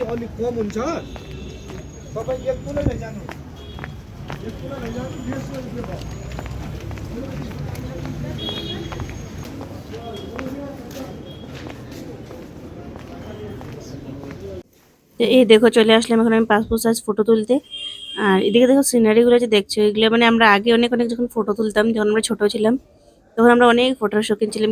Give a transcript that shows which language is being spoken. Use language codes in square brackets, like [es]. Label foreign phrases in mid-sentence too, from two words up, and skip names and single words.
[ne] अलिक कम हुन्छ तपाईँ एक तुलै लैजानु एक तुला लैजानु 150 रुपियाँ [bn] তো এই দেখো চলে আসলাম এখন আমি [en] passport size photo [bn] তুলতে। আর এদিকে দেখো সিনারিগুলো যে দেখছো, এগুলো মানে আমরা আগে অনেক অনেক যখন ফটো তুলতাম, যখন আমরা ছোট ছিলাম তখন আমরা অনেক ফটোর শৌখিন ছিলাম।